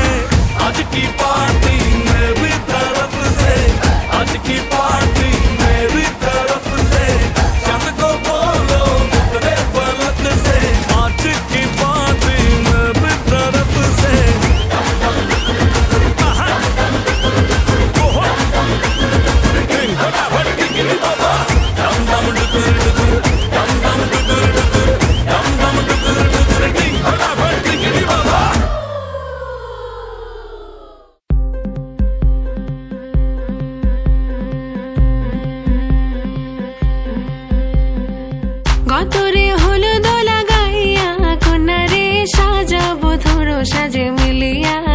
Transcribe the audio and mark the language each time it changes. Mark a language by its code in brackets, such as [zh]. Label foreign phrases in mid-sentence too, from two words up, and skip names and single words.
[hi] आज की पार्टी मेरी तरफ से, आज की पार्टी मेरी तरफ से, चंद को बोलो उतरे पलक से। आज की पार्टी मेरी तरफ से। डिंग फटाफट डिंगी बाबा, डम डम डुकुर डुकुर, डम डम डुकुर डुकुर, डम डम डुकुर डुकुर, डिंग फटाफट डिंगी बाबा। [bn] গতরে হলুদ লাগাইয়া, কোনারে সাজাবো ধরো সাজে মিলিয়া।